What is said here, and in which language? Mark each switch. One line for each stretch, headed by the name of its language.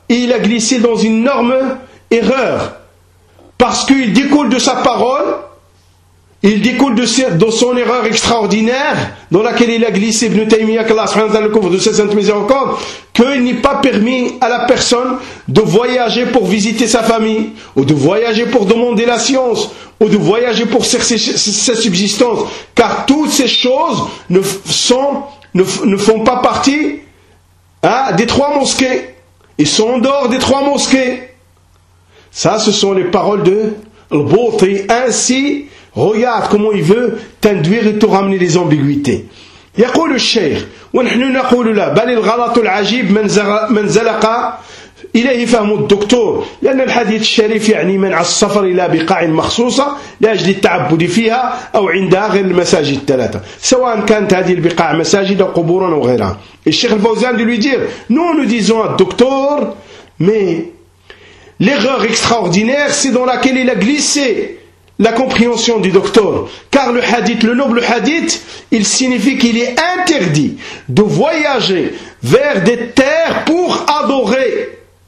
French: Et il a glissé dans une énorme erreur. Parce qu'il découle de sa parole, il découle de son erreur extraordinaire dans laquelle il a glissé Ibn Taymiyyah, qu'Allah subhanahu wa ta'ala le couvre de cette sainte miséricorde, qu'il n'est pas permis à la personne de voyager pour visiter sa famille, ou de voyager pour demander la science, ou de voyager pour chercher sa subsistance, car toutes ces choses ne font pas partie des trois mosquées. Ils sont en dehors des trois mosquées. Ça, ce sont les paroles de Al-Bouti. Ainsi, regarde comment il veut t'induire et te ramener les ambiguïtés.
Arabic: يقول الشيخ ونحن نقول لا بل الغلط العجيب من زلق إليه فهم الدكتور لأن الحديث الشريف يعني منع السفر إلى بقاع مخصوصة لأجل التعبد فيها أو عندها غير المساجد الثلاثة سواء كانت هذه البقاع مساجد أو قبورا أو غيرها.
French: الشيخ الفوزان دي lui dire, nous disons à docteur, mais l'erreur extraordinaire c'est dans laquelle il a glissé la compréhension du docteur. Car le hadith, le noble hadith, il signifie qu'il est interdit de voyager vers des terres pour adorer.